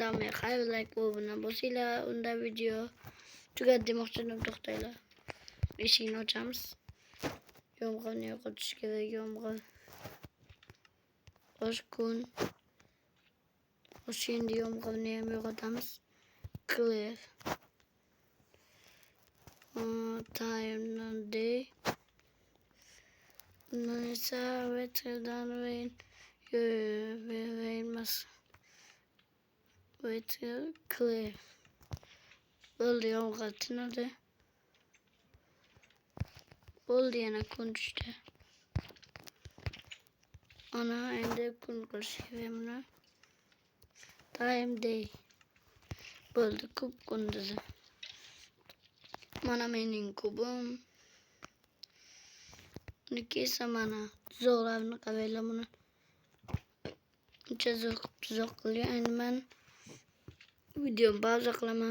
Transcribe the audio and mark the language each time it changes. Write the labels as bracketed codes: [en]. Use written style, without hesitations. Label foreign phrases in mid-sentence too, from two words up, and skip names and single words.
[uz] Xayr, like va obuna bo'lsanglar, unda video tugadi demoqchiman, to'xtanglar. Eshikni ochamiz. Yomg'irni yo'qotish kerak, yomg'ir. Osh kun. O'sha endi yomg'irni ham yo'qotamiz. [en] Clear. Time day. Neyse, weather'dan rain. Rain must. Weather clear. [uz] Bo'ldi, yomg'ir tinadi. Bo'ldi, yana kun tushdi. Ana endi kun qilish kerak buni. [en] Time day. [uz] Bo'ldi, kub kunduzi. Mana mening kubim. Buniki esa mana tuzoqlarni qaranglar buni. Uncha tuzoq qilgan. Endi men videoni pauza qilaman.